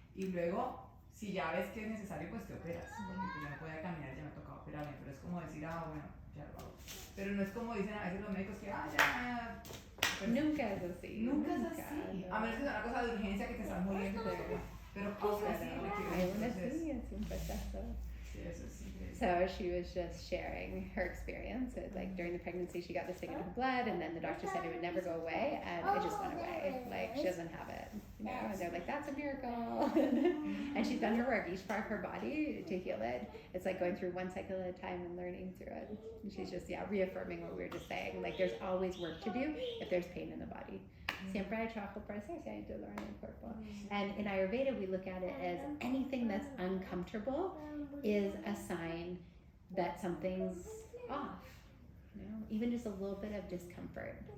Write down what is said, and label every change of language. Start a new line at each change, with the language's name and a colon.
Spanish: Y luego, si ya ves que es necesario, pues te operas. Porque yo no podía caminar, ya me tocaba operarme. Pero es como decir, bueno, ya lo hago. Pero no es como dicen a veces los médicos que, ya. Nunca es así. Nunca es así. No. A menos que sea una cosa de urgencia que te estás muriendo. Pero aún así requiere un proceso. Es un proceso. Sí, eso es increíble.
English: So she was just sharing her experience. Like during the pregnancy, she got this thing in her blood, and then the doctor said it would never go away, and it just went away. Like she doesn't have it, And they're like, that's a miracle. And she's done her work, each part of her body to heal it. It's like going through one cycle at a time and learning through it. And she's just reaffirming what we were just saying. Like there's always work to do if there's pain in the body.
Spanish: Siempre hay trabajo para hacer, si hay dolor en el cuerpo.
English: And in Ayurveda, we look at it as anything that's uncomfortable is a sign that something's off. You know, even just a little bit of discomfort.